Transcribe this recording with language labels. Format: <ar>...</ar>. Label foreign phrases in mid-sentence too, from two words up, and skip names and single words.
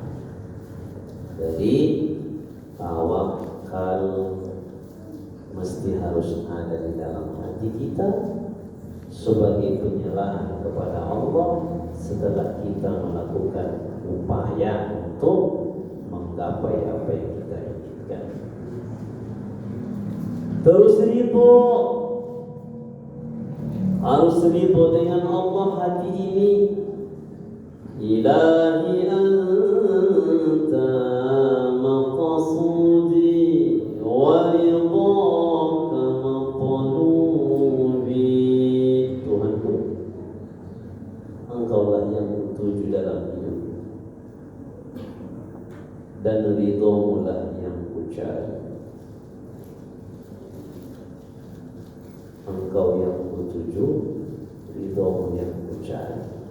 <id>Jadi tawakal mesti harus ada di dalam hati kita sebagai penyerahan kepada Allah setelah kita melakukan upaya untuk menggapai apa yang kita inginkan. Terus ridho, harus ridho dengan Allah hati ini.</id> <ar>إلهي أنت مقصودي ورضاك مقلوبي.</ar> <id>Tuhanku, Engkaulah yang tuju dalam hidup dan ridhomu lah yang kucari. Engkau yang kutuju, ridhomu yang kucari.</id>